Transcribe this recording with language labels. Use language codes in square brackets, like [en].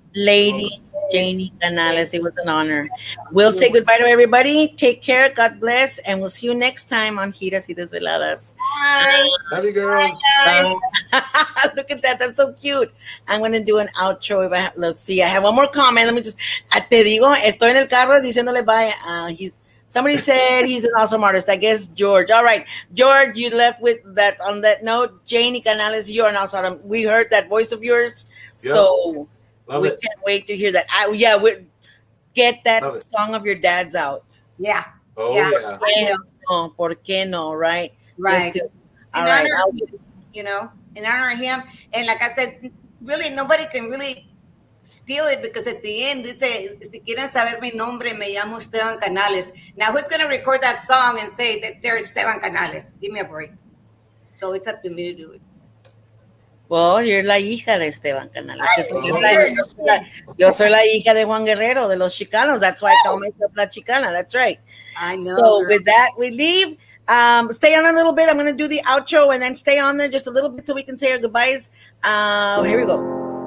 [en] Lady Janie Canales. It was an honor. We'll say goodbye to everybody. Take care. God bless. And we'll see you next time on Giras y Desveladas. Bye. Love you, girls. Guys. Look at that. That's so cute. I'm going to do an outro. If I have, let's see. I have one more comment. Let me just. [es] Te digo, estoy en el carro diciéndole bye. [en] Somebody said he's an awesome artist. I guess George. All right, George, you left with that. On that note, Janie Canales, you're an awesome. We heard that voice of yours, so Love we it. can't wait to hear that. We get that Love it. song of your dad's out. Yeah. Oh Yeah. yeah. I know. [es] No, ¿por qué no? Right. [en] Right. Just to, all In right. honor of him, you know, in honor of him. And like I said, really nobody can really steal it because at the end [es] dice, si quieren saber mi nombre, me llamo Esteban Canales. [en] Now who's going to record that song and say that they're Esteban Canales? Give me a break. So it's up to me to do it. Well, you're [es] la hija de [en] Esteban Canales. Ay, [es] Yo soy la hija de Juan Guerrero, de los Chicanos. [en] That's why I call myself la Chicana. That's right. I know. So girl. with that, we leave. Stay on a little bit. I'm going to do the outro and then stay on there just a little bit so we can say our goodbyes. Here we go.